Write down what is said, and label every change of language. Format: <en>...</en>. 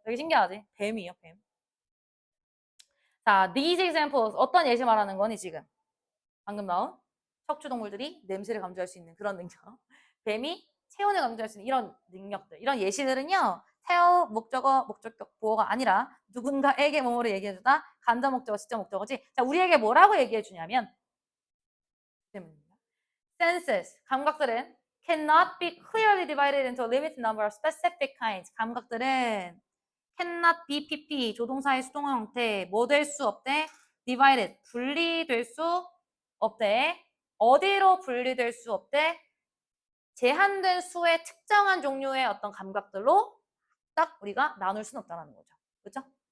<ko>되게 신기하지? 뱀이요, 뱀. 자, these examples. 어떤 예시 말하는 거니, 지금? 방금 나온 척추동물들이 냄새를 감지할 수 있는 그런 능력. 뱀이 체온을 감지할 수 있는 이런 능력들. 이런 예시들은요. tell 목적어, 목적격 보어가 아니라 누군가에게 뭐뭐를 얘기해주다. 간접 목적어, 시적 목적어지. 자, 우리에게 뭐라고 얘기해주냐면 senses, 감각들은</ko> <en>cannot be clearly divided into a limited number of specific kinds.</en> <ko>감각들은</ko> <en>cannot be pp,</en> <ko>조동사의 수동어 형태, 뭐 될 수 없대? divided, 분리될 수 없대. 어디로 분리될 수 없대? 제한된 수의 특정한 종류의 어떤 감각들로 딱 우리가 나눌 수는 없다는 거죠. 그렇죠?</ko>